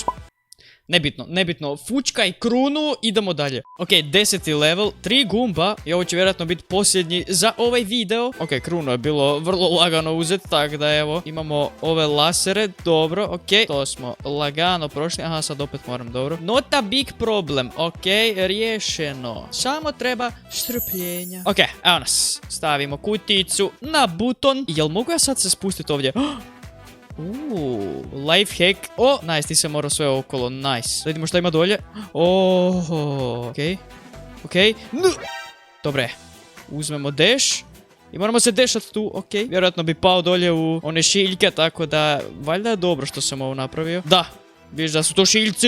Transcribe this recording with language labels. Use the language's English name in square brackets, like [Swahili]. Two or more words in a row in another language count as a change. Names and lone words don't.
[Croatian] Nebitno, fučkaj krunu, idemo dalje. Ok, 10. level, 3 gumba i ovo će vjerojatno biti posljednji za ovaj video. Ok, krunu je bilo vrlo lagano uzeti, tako da evo, imamo ove lasere, dobro, ok, to smo lagano prošli, aha, sad opet moram, dobro. [English] Not a big problem, [Croatian] ok, riješeno, samo treba strpljenja. Ok, evo nas, stavimo kuticu na buton. Jel mogu ja sad se spustiti ovdje? [English] Life hack. [Croatian] Nice, nisam morao sve okolo, nice. Vidimo šta ima dolje. Okej. Dobre. Uzmemo dash. I moramo se dashat tu, okej. Vjerojatno bi pao dolje u one šiljke, tako da... Valjda je dobro što sam ovo napravio. Da. Vidiš da su to šiljci.